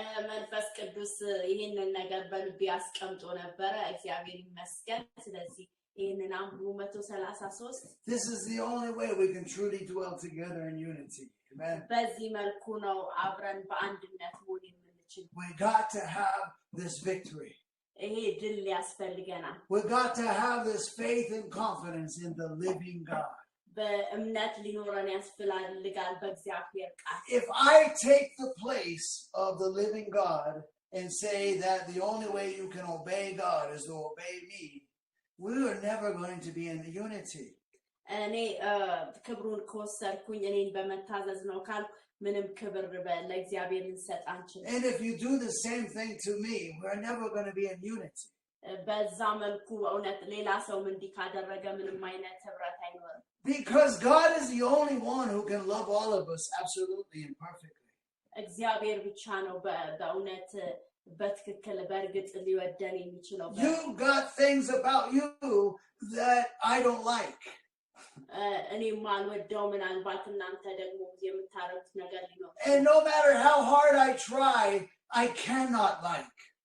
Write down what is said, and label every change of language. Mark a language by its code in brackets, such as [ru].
[am] መንፈስ ቅዱስ ይሄንን ነገር በልቤ አስቀምጦ ነበረ እግዚአብሔር ይመስገን ስለዚህ ይሄንን አንብቡ 133 [en] This is the only way we can truly dwell together in unity. Amen. [am] በዚህ መልኩ ነው አብረን በአንድነት መሆን የምንችል [en] We got to have this victory. [am] ይሄ ድል ያስፈልገናል [en] We got to have this faith and confidence in the living God. [am] በእምነት ሊኖረን ያስፈልጋል በእግዚአብሔር ቃል [en] If I take the place of the living God and say that the only way you can obey God is to obey me, we are never going to be in unity. [am] እኔ ክብሩን ከወሰድኩኝ እኔን በመታዘዝ ነው ካል ምንም ክብር ለእግዚአብሔር ልንሰጥ አንችልም [en] And if you do the same thing to me, we're never going to be in unity. [am] በዛ መልኩ እውነት ሌላ ሰው እንዲህ ካደረገ ምንም አይነት ህብረት አይኖርም [en] Because God is the only one who can love all of us absolutely and perfectly. [am] እግዚአብሔር ብቻ ነው በእውነት በትክክል በእርግጥ ሊወደን የሚችለው [en] You got things about you that I don't like. [am] እኔ ማልወደው ምናልባት እናንተ ደግሞ የምታረጉት ነገር ሊኖር [en] And no matter how hard I try, I cannot like.